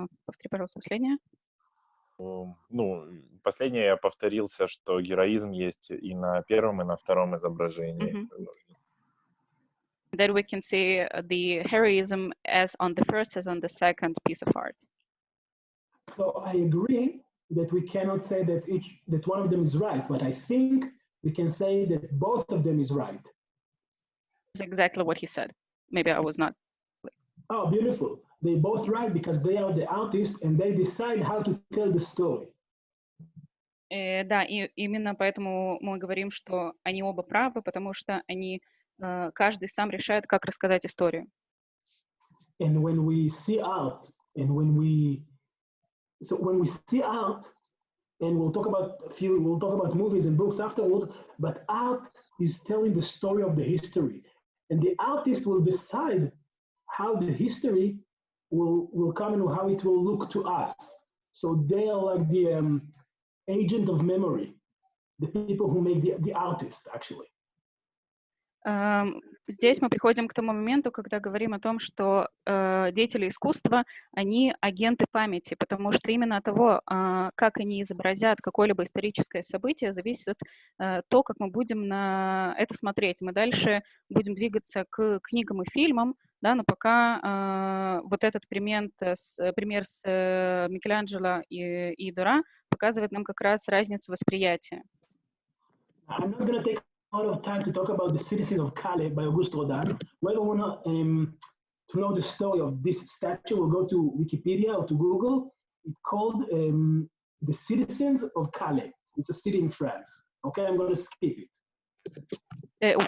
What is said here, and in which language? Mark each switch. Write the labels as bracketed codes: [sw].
[ru] Повтори, пожалуйста, последнее. Ну, последнее я повторился, что героизм есть и на первом, и на втором изображении. [en] That we can see the heroism as on the first as on the second piece of art. So I agree that we cannot say that one of them is right, but I think we can say that both of them is right. That's exactly what he said. Maybe I was not. Oh, beautiful. They both right because they are the artists and they decide how to tell the story. [ru] Да, и именно поэтому мы говорим, что они оба правы, потому что они каждый сам решает, как рассказать историю. [en] And when we see art, and when we see art, and we'll talk about movies and books afterwards, but art is telling the story of the history, and the artist will decide how the history will come and how it will look to us. So they are like the agent of memory, the people who make the artist, actually. [ru] Здесь мы приходим к тому моменту, когда говорим о том, что деятели искусства, они агенты памяти, потому что именно от того, как они изобразят какое-либо историческое событие, зависит то, как мы будем на это смотреть. Мы дальше будем двигаться к книгам и фильмам, да, но пока вот этот пример с Микеланджело и Дора показывает нам как раз разницу восприятия. [en] I'm not going to take a lot of time to talk about the citizens of Calais by Auguste Rodin. Whoever want to know the story of this statue will go to Wikipedia or to Google. It's called the Citizens of Calais. It's a city in France. Okay, I'm going to skip it.